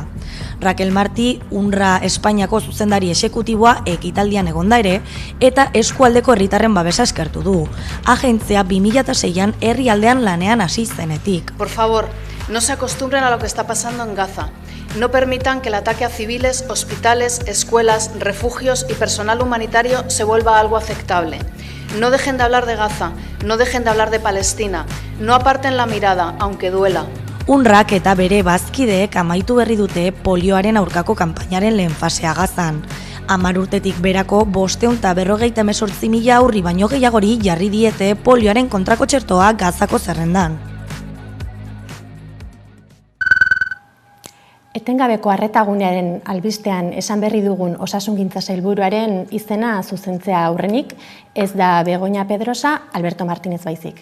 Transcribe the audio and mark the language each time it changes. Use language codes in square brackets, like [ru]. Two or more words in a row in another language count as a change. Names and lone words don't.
[eu] Raquel Martí, UNRWA Espainiako zuzendari exekutiboa ekitaldian egonda ere, eta eskualdeko herritarren babesa eskertu du. Agentzia 2006an herrialdean lanean hasi zenetik. [es] Por favor, no se acostumbren a lo que está pasando en Gaza. No permitan que el ataque a civiles, hospitales, escuelas, refugios y personal humanitario se vuelva algo aceptable. No dejen de hablar de Gaza, no dejen de hablar de Palestina, no aparten la mirada, aunque duela. [eu] UNRWAk eta bere bazkideek amaitu berri dute polioaren aurkako kanpainaren lehen fasea Gazan. 10 urtetik berako 548.000 aurri baino gehiagori jarri diete polioaren kontrako txertoa Gazako zerrendan. Etengabeko arretagunearen albistean esan berri dugun osasungintza sailburuaren izena zuzentzea aurrenik, ez da Begoña Pedrosa, Alberto Martínez baizik.